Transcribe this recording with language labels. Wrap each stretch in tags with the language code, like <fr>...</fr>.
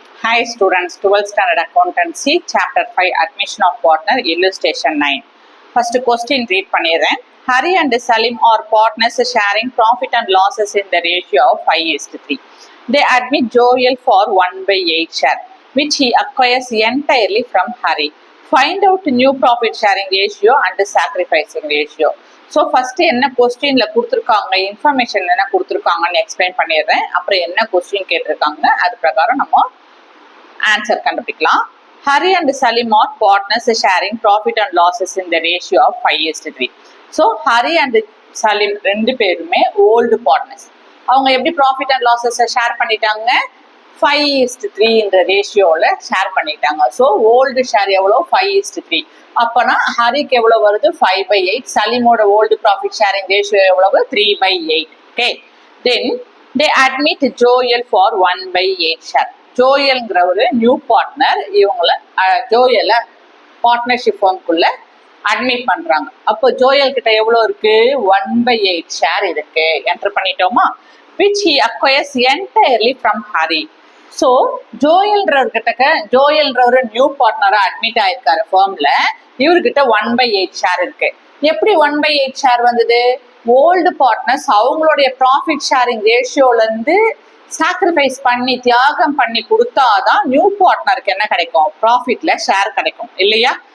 <en>Hi students, 12th standard accountancy, chapter 5, admission of partner, illustration 9. First question read</en> <ta>பண்ணிடுறேன்.</ta> <en>Hari and Salim are partners sharing profit and losses in the ratio of 5:3. They admit Joel for 1/8 share, which he acquires entirely from Hari. Find out new profit sharing ratio and sacrificing ratio.</en> <ta>So first என்ன கொஸ்டின்ல கொடுத்துருக்காங்க, information என்ன கொடுத்துருக்காங்கன்னு explain பண்ணிடுறேன். அப்புறம் என்ன question கேட்டிருக்காங்க அது பிரகாரம் நம்ம ஆன்சர் கண்டுபிடிக்கலாம். Hari and Salim are partners sharing profit and losses in the ratio of 5:3.</ta> <en>so Hari and Salim</en> <ta>ரெண்டு பேருமே</ta> <en>Old partners.</en> <ta>அவங்க எப்படி ப்ராஃபிட் அண்ட் லாஸஸ் ஷேர் பண்ணிட்டாங்க, 5:3 இந்த ரேஷியோவில் ஷேர் பண்ணிட்டாங்க. ஸோ ஓல்டு ஷேர் எவ்வளோ, 5:3. அப்போனா ஹரிக்கு எவ்வளோ வருது, 5/8. சலீமோட ஓல்டு ப்ராஃபிட் ஷேரிங் ரேஷியோ எவ்வளவு, 3/8.</ta> <en>Okay, then they admit Joel for 1/8 share.</en> <ta>ஜோயல்ங்கிற ஒரு நியூ பார்ட்னர் இவங்கள ஜோயலை பார்ட்னர்ஷிப் ஃபார்முக்குள்ள அட்மிட் பண்றாங்க. அப்போ ஜோயல் கிட்ட எவ்வளோ இருக்கு, 1/8 ஷேர் இருக்கு.</ta> <en>enter</en> <ta>பண்ணிட்டோமா,</ta> <en>which he acquires entirely from Hari.</en> <ta>So ஜோயல்ன்ற ஒரு நியூ பார்ட்னரா அட்மிட் ஆயிருக்காரு ஃபார்ம்ல. இவர்கிட்ட 1/8 ஷேர் இருக்கு. எப்படி 1/8 ஷேர் வந்தது, ஓல்டு பார்ட்னர்ஸ் அவங்களுடைய ப்ராஃபிட் ஷேரிங் ரேஷியோல இருந்து சாக்ரிஃபைஸ் பண்ணி தியாகம் பண்ணி கொடுத்தாதான் நியூ பார்ட்னருக்கு என்ன கிடைக்கும், ப்ராஃபிட்ல ஷேர் கிடைக்கும் இல்லையா.</ta>